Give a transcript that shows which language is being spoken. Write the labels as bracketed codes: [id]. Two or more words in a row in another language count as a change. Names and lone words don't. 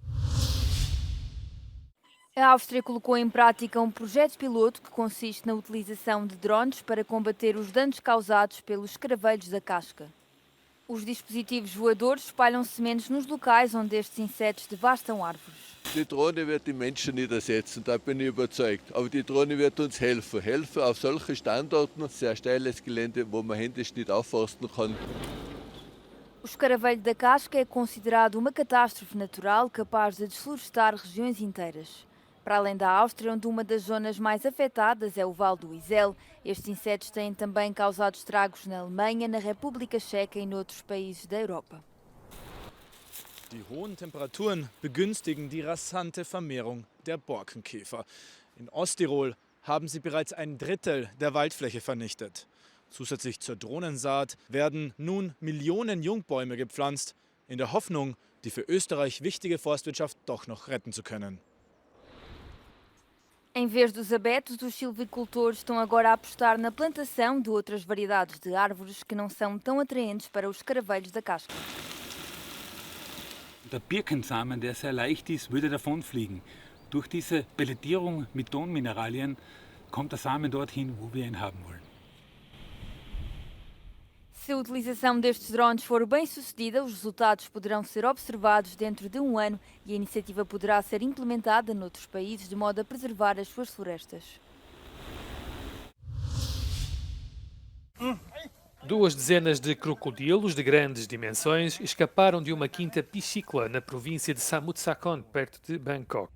[pt] A Áustria colocou em prática um projeto piloto que consiste na utilização de drones para combater os danos causados pelos escaravelhos da casca. Os dispositivos voadores espalham-se menos nos locais onde estes insetos devastam árvores. [de] Die Drohne wird die Menschen nicht ersetzen, da bin ich überzeugt. Aber die Drohne wird uns helfen. Helfen auf solchen Standorten, sehr steiles Gelände, wo man händisch nicht aufforsten kann. [pt] O escaravelho da casca é considerado uma catástrofe natural capaz de desflorestar regiões inteiras. Para além da Áustria, onde uma das zonas mais afetadas é o Vale do Isel, estes insetos têm também causado estragos na Alemanha, na República Checa e noutros países da Europa. [de] Die hohen Temperaturen begünstigen die rasante Vermehrung der Borkenkäfer. In Osttirol haben sie bereits ein Drittel der Waldfläche vernichtet. Zusätzlich zur Drohnensaat werden nun Millionen Jungbäume gepflanzt, in der Hoffnung, die für Österreich wichtige Forstwirtschaft doch noch retten zu können. [pt] Em vez dos abetos, os silvicultores estão agora a apostar na plantação de outras variedades de árvores que não são tão atraentes para os escaravelhos da casca. [de] Der Birkensamen, der sehr leicht ist, würde davonfliegen. Durch diese Pelletierung mit Tonmineralien kommt der Samen dorthin, wo wir ihn haben wollen. [pt] Se a utilização destes drones for bem sucedida, os resultados poderão ser observados dentro de um ano e a iniciativa poderá ser implementada noutros países de modo a preservar as suas florestas. 2 dezenas de crocodilos de grandes dimensões escaparam de uma quinta piscícola na província de Samut Sakhon, perto de Bangkok.